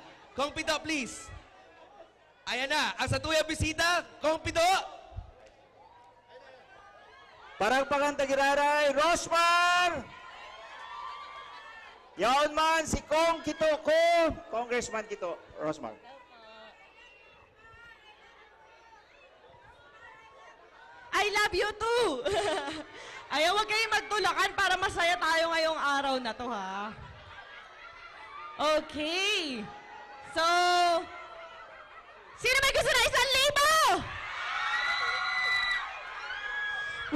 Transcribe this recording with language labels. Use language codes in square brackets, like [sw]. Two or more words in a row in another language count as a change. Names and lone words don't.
[bik] Kong Pido, please. Ayan na. Ang sa tuyang bisita, Kong Pido. Parang pagantagiraray, Rosmar! Yaon man si Kong Kito ko, Congressman Kito, Rosmar. [en] I love you too! [tl] Ayaw, wag kayong magtulakan para masaya tayo ngayong araw na to, ha? Okay. So, sino may gusto na 1,000?